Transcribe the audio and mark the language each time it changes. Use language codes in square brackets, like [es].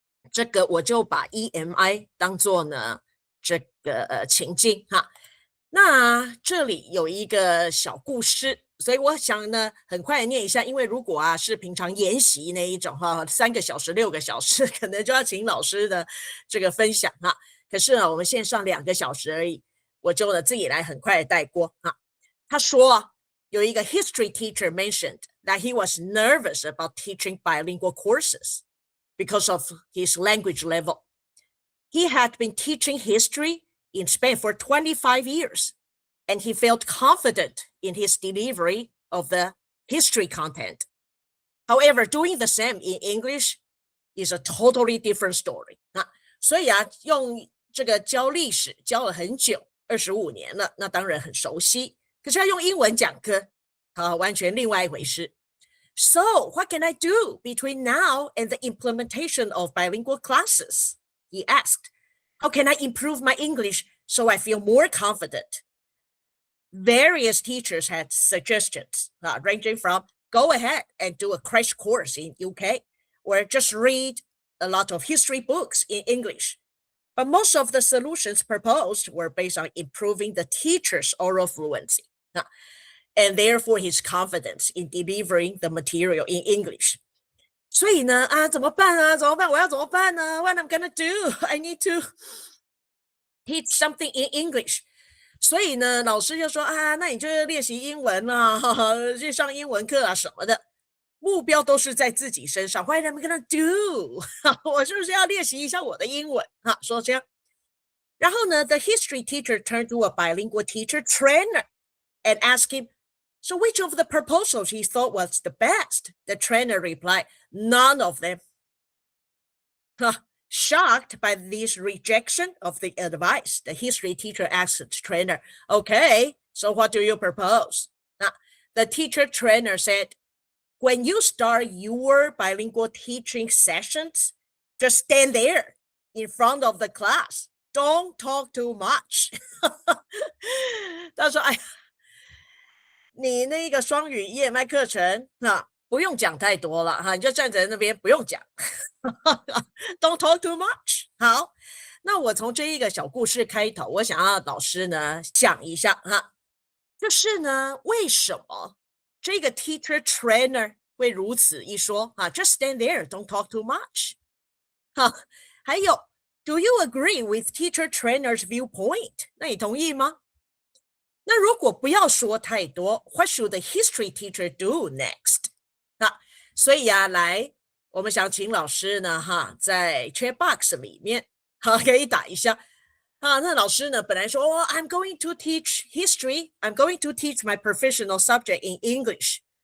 [zh] 这个我就把 EMI 当作呢这个情境那这里有一个小故事，所以我想呢很快念一下，因为如果是平常研习那一种3个小时6个小时，可能就要请老师的这个分享可是呢我们线上2个小时而已，我就呢自己来很快的带过他说有一个 [en] history teacher mentioned that he was nervous about teaching bilingual courses because of his language level. He had been teaching history in Spain for 25 years, and he felt confident in his delivery of the history content. However, doing the same in English is a totally different story. [zh] 所以用这个教历史教了很久，25年了，那当然很熟悉。可是要用英文讲课完全另外一回事。 [en] So, what can I do between now and the implementation of bilingual classes? He asked. How can I improve my English so I feel more confident? Various teachers had suggestions, ranging from go ahead and do a crash course in UK, or just read a lot of history books in English. But most of the solutions proposed were based on improving the teacher's oral fluency, and therefore his confidence in delivering the material in English. [zh] 所以呢，怎么办啊？怎么办？我要怎么办呢？ [en] What I'm gonna do? I need to teach something in English. [zh] 所以呢，老师就说那你就练习英文啊，去上英文课啊什么的。目标都是在自己身上。 [en] What am I gonna do? [zh] 我是不是要练习一下我的英文？说这样。然后呢 [en] the history teacher turned to a bilingual teacher trainer and asked him, so which of the proposals he thought was the best? The trainer replied, none of them. Shocked by this rejection of the advice, the history teacher asked the trainer, okay, so what do you propose? The teacher trainer said, when you start your bilingual teaching sessions, just stand there in front of the class. Don't talk too much. [zh] 他说你那个双语EMI课程不用讲太多了你就站在那边不用讲。 [en] Don't talk too much. [zh] 好，那我从这一个小故事开头，我想要老师呢讲一下就是呢为什么这个 teacher trainer 会如此一说 [en] just stand there, don't talk too much. [zh] 还有 [en] do you agree with teacher trainer's viewpoint? [zh] 那你同意吗？那如果不要说太多 [en] what should the history teacher do next? [zh] 所以来我们想请老师呢在 chat box 里面可以打一下那老师呢本来说 [en] I'm going to teach history, I'm going to teach my professional subject in English.